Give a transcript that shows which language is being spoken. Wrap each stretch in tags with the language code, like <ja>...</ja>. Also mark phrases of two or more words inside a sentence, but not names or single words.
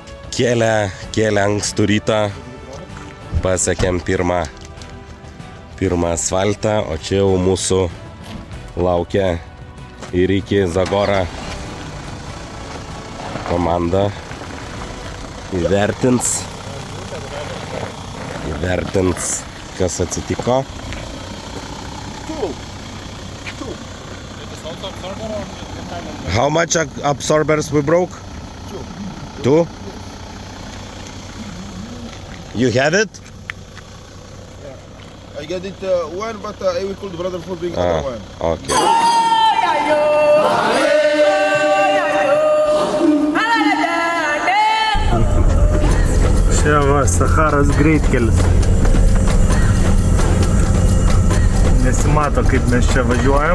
<lt>Kėlę ankstų rytą, pasiekėm pirmą asfaltą, o čia jau mūsų laukia ir iki Zagorą komanda įvertins, kas atsitiko.</lt> <en>How much absorbers we broke? Two. You have it? I get it one, but I will call the brother for bring other one. Okay.</en> <lt>Čia va, Saharos greitkelis. Nesimato, kaip mes čia važiuojam.</lt>